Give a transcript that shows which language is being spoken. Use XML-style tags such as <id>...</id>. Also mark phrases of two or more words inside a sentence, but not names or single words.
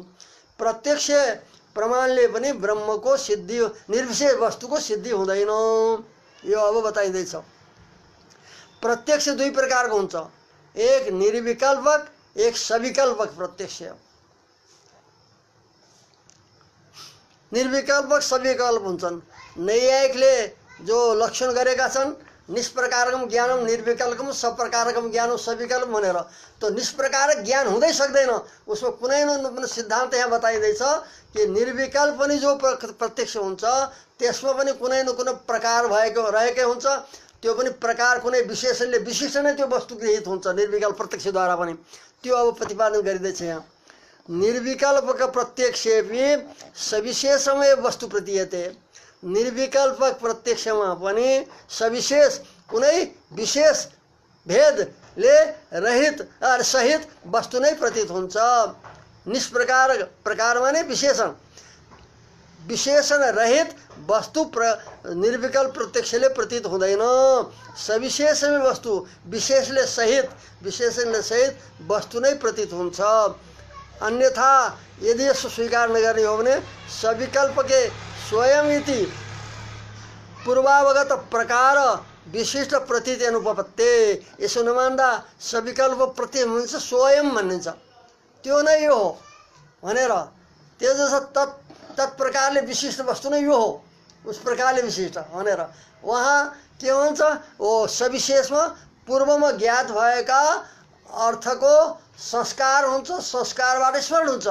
<ne>प्रत्यक्ष प्रमाणले पनि ब्रह्मको सिद्धि निर्विशेष वस्तुको सिद्धि हुँदैन, यो अब बताइँदैछ। प्रत्यक्ष दुई प्रकारको हुन्छ, एक निर्विकल्पक एक सविकल्पक प्रत्यक्ष। निर्विकल्पक सविकल्प हुन्छन्। नैयायिकले जो लक्षण गरेका छन्</ne> <sa>निष्प्रकारकम ज्ञानम निर्विकल्पकम सप्रकारकम ज्ञानम सविकल्प</sa> <ne>भनेर, तो निष्प्रकारक ज्ञान हुँदै सक्दैन। उसमा कुनै न सिद्धान्त यहाँ बताइँदैछ कि निर्विकल्प पनि जो प्रत्यक्ष हुन्छ त्यसमा पनि कुनै न कुनै प्रकार भएको रहेकै हुन्छ। त्यो पनि प्रकार कुनै विशेषणले विशिष्ट नै त्यो वस्तु गृहीत हुन्छ निर्विकल्प प्रत्यक्षद्वारा पनि। त्यो अब प्रतिपादन गरिँदैछ यहाँ।</ne> <sa>निर्विकल्पक प्रत्यक्षेपि सविशेषमय वस्तु प्रतीयते।</sa> <ne>निर्विकल्पक प्रत्यक्षमा पनि सविशेष कुनै विशेष भेदले रहित सहित वस्तु नै प्रतीत हुन्छ। निष्प्रकार प्रकार माने विशेषण, विशेषण रहित वस्तु निर्विकल्प प्रत्यक्षले प्रतीत हुँदैन। सविशेषमै वस्तु विशेषले सहित वस्तु नै प्रतीत हुन्छ। अन्यथा यदि यसो स्वीकार नगर्ने हो भने</ne> <sa>सविकल्पके स्वयं इति पूर्वावगत प्रकार विशिष्ट प्रतीति अनुपपत्ते।</sa> <ne>यसो नमान्दा सविकल्प प्रतीत भनिन्छ स्वयं भनिन्छ, त्यो नै यो हो भनेर। त्यो जस्तो तत्प्रकारले विशिष्ट वस्तु नै यो हो, उस प्रकारले विशिष्ट भनेर वहाँ के भन्छ, ओ सविशेषमा पूर्वमा ज्ञात भएका अर्थको संस्कार हुन्छ, संस्कारबाट स्मरण हुन्छ।</ne>